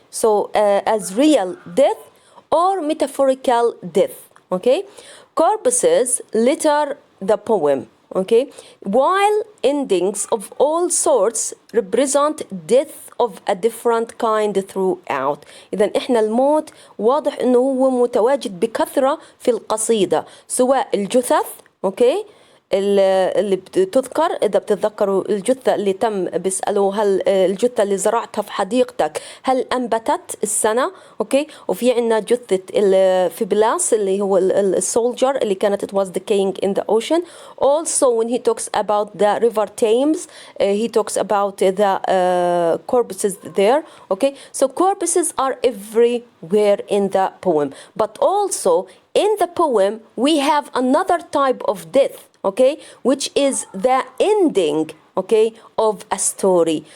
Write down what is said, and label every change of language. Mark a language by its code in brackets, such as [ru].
[en] So as real death or metaphorical death. Okay, corpses litter the poem. Okay, while endings of all sorts represent death of a different kind throughout. [ar] إذا إحنا الموت واضح إنه هو متواجد بكثرة في القصيدة، سواء الجثث، أوكي، اللي بتذكر، إذا بتتذكروا الجثة اللي تم بيسألوا هل الجثة اللي زرعتها في حديقتك هل أنبتت السنة، أوكي، وفي عنا جثة في بلاس اللي هو السولجر اللي كانت [en] it was decaying in the ocean. Also when he talks about the river Thames, he talks about the corpses there, okay. So corpses are everywhere in the poem, but also in the poem we have another type of death, okay, which is the ending, okay, of a story.